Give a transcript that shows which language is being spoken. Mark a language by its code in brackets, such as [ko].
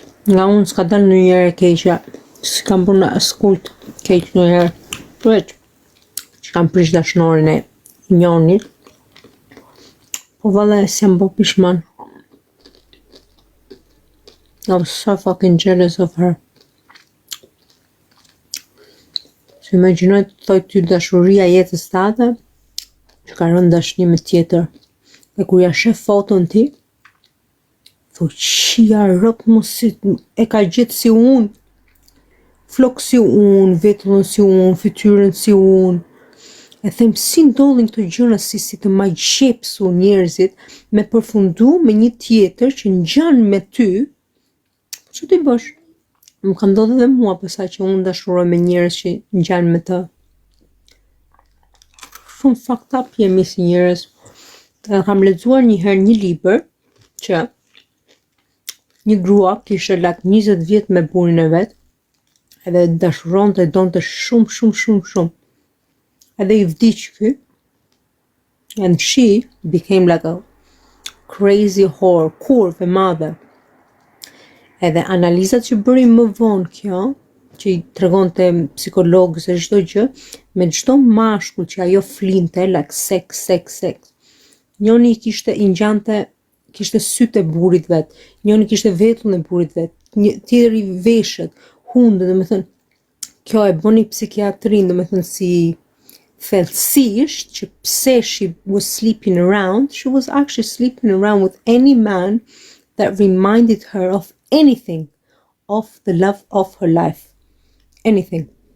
[sq] Nga unë s'ka dalë në njëre keqja, si kam bërë në askult keq në njëre, veç që kam prish dashnorin e njonit, po valla si jam bo pishman. [en] I was so fucking jealous of her. [sq] Se imagjinoj të thoj ty dashuria jetës tate, që ka rënë dashni me tjetër. E kur ja shef foton ti, thoj qia rëp mu si e ka gjithë si unë, flok si unë, vetullën si unë, fytyrën si unë. E them si ndodhin këto gjëra si të majqepsu njerëzit me përfundu me një tjetër që ngjan me ty, që ti bësh? Më ka ndodhur edhe mua pasaj që unë dashuroj me njerëz që ngjan me të. Shumë fucked up jemi si njerëz. Kam lexuar një herë një libër që një grua kishte lak 20 vjet me burrin e vet, edhe dashuronte, donte shumë. Edhe i vdiq ky, and she became like a crazy whore, kurve madhe. Edhe analizat që bëri më vonë kjo, që i tregonte psikologës e çdo gjë, me çdo mashkull që ajo flinte, like sex. Njoni i ngjante, kishte sytë e burrit vet, njoni kishte vetullën e burrit vet, tjetri veshët, hundë, domethënë, kjo e bëni psikiatrin, domethënë si thellësisht që pse she was sleeping around, she was actually sleeping around with any man that reminded her of anything, of the love of her life. Anything.